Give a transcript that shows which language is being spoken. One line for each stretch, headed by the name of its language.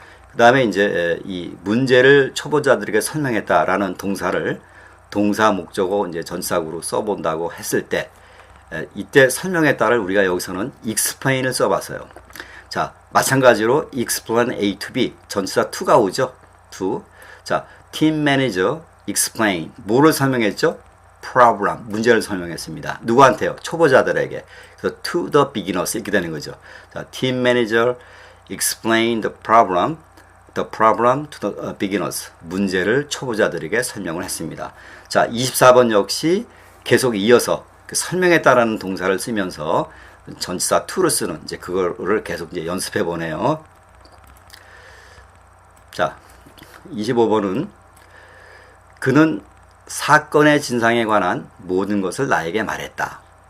Korean: 그 다음에 이제 이 문제를 초보자들에게 설명했다라는 동사를 동사 목적어 이제 전치사구로 써본다고 했을 때, 이때 설명했다를 우리가 여기서는 explain을 써봤어요. 자, 마찬가지로
English: explain A to B
Korean: 전치사 to가 오죠. to. 자,
English: team manager explain
Korean: 뭐를 설명했죠? problem 문제를 설명했습니다. 누구한테요? 초보자들에게. 그래서
English: to the beginners
Korean: 이렇게 되는 거죠.
English: 자, team manager explain the problem to the beginners
Korean: 문제를 초보자들에게 설명을 했습니다. 자, 24번 역시 계속 이어서 설명했다라는 동사를 쓰면서 전치사 to를 쓰는 이제 그거를 계속 이제 연습해 보네요. 자, 25번은 그는 사건의 진상에 관한 모든 것을 나에게 말했다.